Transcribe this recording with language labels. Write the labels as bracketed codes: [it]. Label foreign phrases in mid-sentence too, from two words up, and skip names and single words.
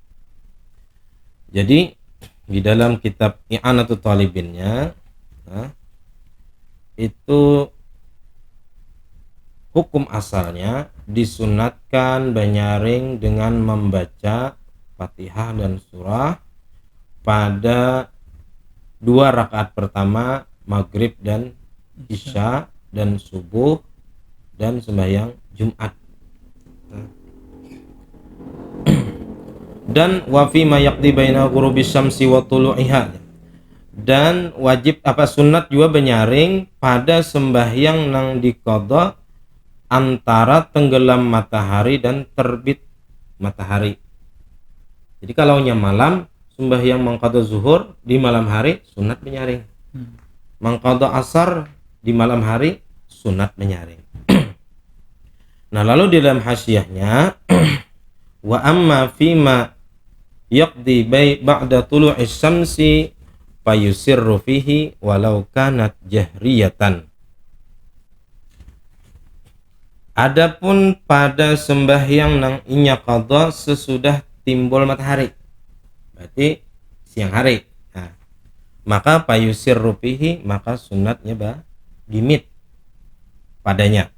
[bjn] Jadi di dalam kitab I'anatul Talibinnya itu hukum asalnya disunatkan banyaring dengan membaca Fatihah dan surah pada dua rakaat pertama maghrib dan isya dan subuh dan sembahyang Jumat. Dan [ar] وفيما يقضى بين غروب الشمس وطلوعها, [bjn] dan wajib sunat juga banyaring pada sembahyang nang diqada antara tenggelam matahari dan terbit matahari. Jadi kalau malam sembahyang mengqada zuhur di malam hari sunat menyaring. Mengqada asar di malam hari sunat menyaring. Nah, lalu di dalam hasyiahnya [ar] وأما فيما يقضى بعد طلوع الشمس فيسر فيه ولو كانت جهرية. [bjn] Adapun pada sembahyang nang inya qadha sesudah timbul matahari, berarti siang hari. Nah, maka [ar] فيسر فيه, [bjn] maka sunatnya gimit padanya.